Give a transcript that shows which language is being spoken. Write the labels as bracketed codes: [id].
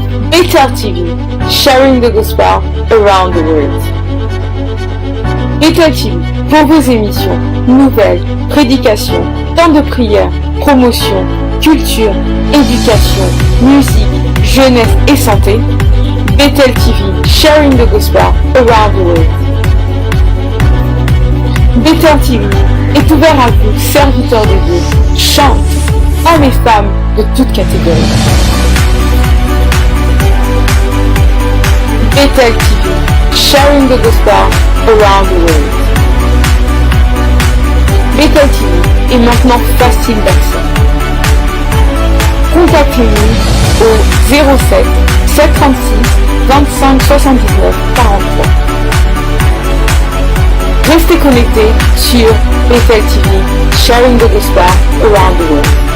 [en] Bethel TV, sharing the gospel around the world. [fr] Bethel TV, pour vos émissions, nouvelles, prédications, temps de prière, promotion, culture, éducation, musique, jeunesse et santé. [en] Bethel TV, sharing the gospel around the world. [fr] Bethel TV est ouvert à vous, serviteurs de Dieu, chante, hommes et femmes de toutes catégories. [en] Bethel TV, sharing the gospel around the world. [fr] Bethel TV est maintenant facile d'accès. Contactez-nous au 07 736 25 79 43. Restez connectés sur [en] Bethel TV, sharing the gospel around the world.